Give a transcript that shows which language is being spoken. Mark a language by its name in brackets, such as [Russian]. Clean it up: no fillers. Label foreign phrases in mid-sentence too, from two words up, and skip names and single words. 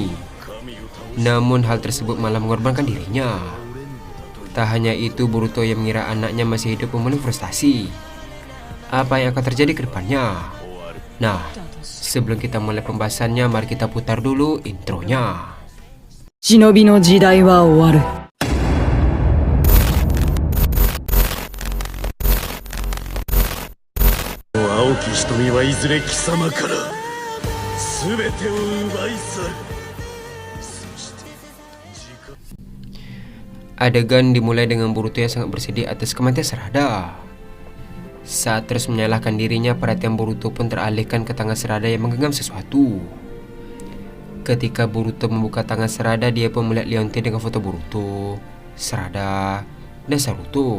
[Indonesian] Namun hal tersebut malah mengorbankan dirinya. Tak hanya itu, Boruto yang mengira anaknya masih hidup pun mulai frustasi. Apa yang akan terjadi ke depannya? Nah, sebelum kita mulai pembahasannya, mari kita putar dulu intronya. [Japanese] 忍の時代は終わる. 蒼き瞳はいずれ貴様から全てを奪い去る. [Indonesian] Adegan dimulai dengan Boruto yang sangat bersedih atas kematian Sarada. Saat terus menyalahkan dirinya, perhatian Boruto pun teralihkan ke tangan Sarada yang menggenggam sesuatu. Ketika Boruto membuka tangan Sarada, dia pun melihat Leonte dengan foto Boruto, Sarada, dan Saruto.